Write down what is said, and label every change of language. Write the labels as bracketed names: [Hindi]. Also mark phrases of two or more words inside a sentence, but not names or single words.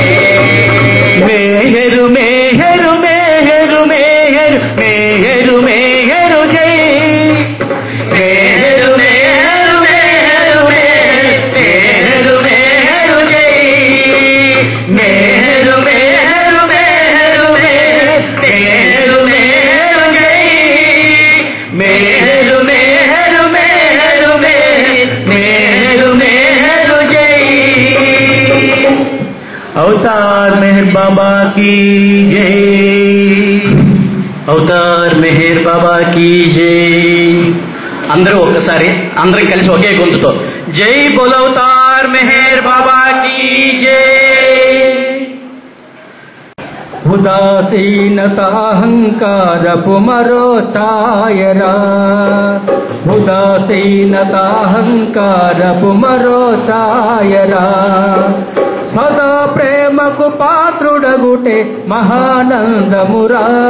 [Telugu] మేహరు మేహరు మేహరు మేహరు మేహరు మేహరు జై మేహరు మేహరు మేహరు మేహరు మేహరు జై మేహరు మేహరు మేహరు మేహరు మేహరు జై మేహరు మేహరు మేహరు మేహరు మేహరు జై [Hindi] अवतार मेहर बाबा की जय अवतार मेहर बाबा की जय [Telugu] అందరూ ఒక్కసారి అందరం కలిసి ఒకే గొంతుతో [Hindi] जय बोलो अवतार मेहर बाबा की जय [Telugu] ఉదాసీనత అహంకారపు మరో ఛాయరా ఉదాసీనత అహంకారపు మరో ఛాయరా సదా ప్రేమకు పాత్రుడగుటే మహానందమురా